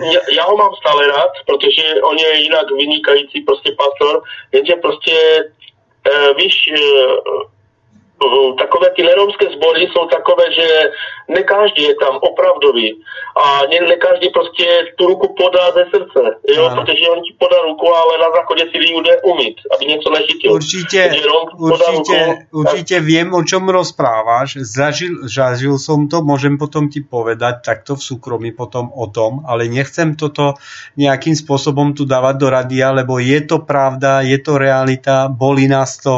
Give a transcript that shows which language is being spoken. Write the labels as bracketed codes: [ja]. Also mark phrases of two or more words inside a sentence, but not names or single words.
[cs] Já ho mám stále rád, protože on je jinak vynikající prostě pastor, jenže prostě víš, takové ty neromské sbory jsou takové, že ne každý je tam opravdový a ne každý prostě tu ruku podá ze srdce, jo, ano. Protože on ti podá ruku, ale na záchodě si jde umyť, aby něco nežitil. [sk] Určite viem, o čom rozprávaš, zažil som to, môžem potom ti povedať takto v súkromí potom o tom, ale nechcem toto nejakým spôsobom tu dávať do radia, lebo je to pravda, je to realita, boli nás to